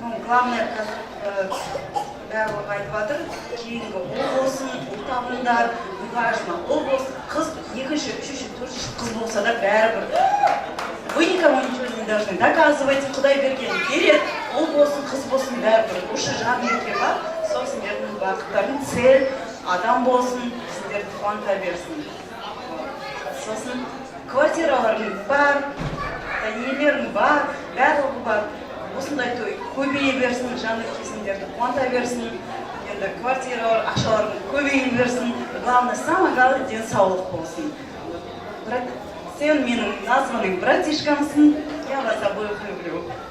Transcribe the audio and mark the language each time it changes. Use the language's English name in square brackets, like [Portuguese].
[Kazakh] барлығы айтып жатыр, кейінгі ұл болсын, ұл табыңдар, [Russian] важно, [Kazakh] ұл болсын, қыз, екінші, үшінші, төртінші қыз болса да бәрібір. [Russian] Вы никому ничего не должны доказывать, [Kazakh] Құдай берген береді, ұл болсын, қыз болсын бәрібір. Осы жанерке бар, сол сендердің бақыттарың [Russian] цель, [Kazakh] адам болсын, сендерді қуанта берсін. Сосын квартираларың бар, нелерің бар, барлығы бар. Осындай той көбейе берсін, жанерке сендерді қуанта берсін. Енді квартиралар, ақшаларың көбейе берсін. [Russian] Главное, самое главное, [Kazakh] денсаулық болсын. [Russian] Брат, [Kazakh] сен менің [Russian] названный братишкамсың, я вас обоих люблю.